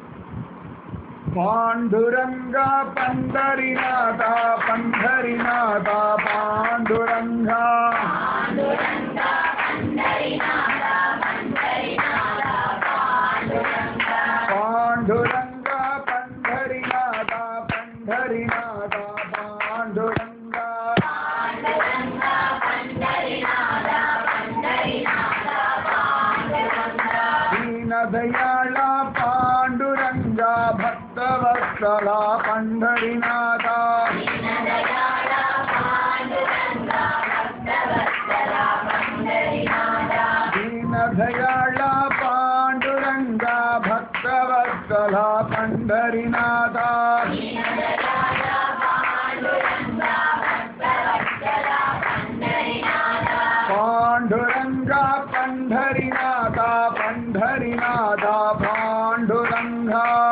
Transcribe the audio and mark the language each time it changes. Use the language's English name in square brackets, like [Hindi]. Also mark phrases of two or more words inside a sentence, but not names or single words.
[Tamil] பாண்டுரங்கா பந்தரிநாதா பந்தரிநாதா பாண்டுரங்கா பாண்டுரங்கா பந்தரிநாதா பந்தரிநாதா பாண்டுரங்கா [Marathi] दीनदयाला पांडुरंगा भक्तवत्सला पंढरीनाथा दीनदयाला पांडुरंगा भक्तवत्सला पंढरीनाथा पांडुरंगा पंढरीनाथा पंढरीनाथा पांडुरंगा